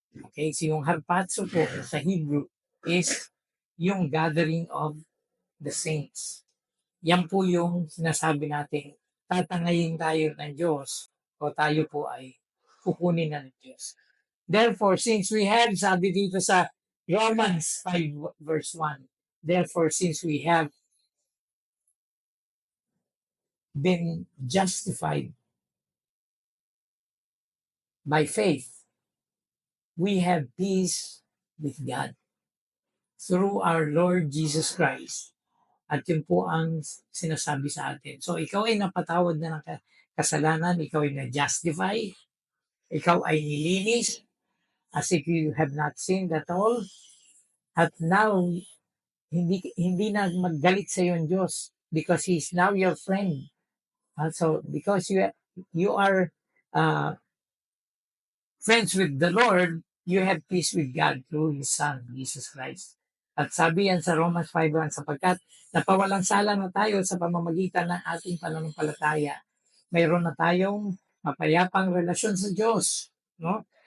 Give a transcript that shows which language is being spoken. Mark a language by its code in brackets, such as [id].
[en] Okay, so [tl] yung harpazo po sa [en] Hebrew is yung gathering of the saints. [tl] Yan po yung sinasabi natin, tatangayin tayo ng Diyos o tayo po ay kukunin na ng Diyos. [en] Therefore, since we have, [tl] sabi dito sa [en] Romans 5 verse 1, therefore, since we have been justified by faith, we have peace with God through our Lord Jesus Christ. [tl] At yun po ang sinasabi sa atin. So, ikaw ay napatawad na ng kasalanan, ikaw ay na-justify, ikaw ay nilinis, [en] as if you have not sinned at all. [tl] At now, hindi na maggalit sa iyo ang Diyos [en] because He is now your friend. So, because you are friends with the Lord, you have peace with God through His Son, Jesus Christ. [tl] At sabi yan sa Romans 5:1, sapagkat napawalang sala na tayo sa pamamagitan ng ating pananampalataya. Mayroon na tayong mapayapang relasyon sa Diyos, no?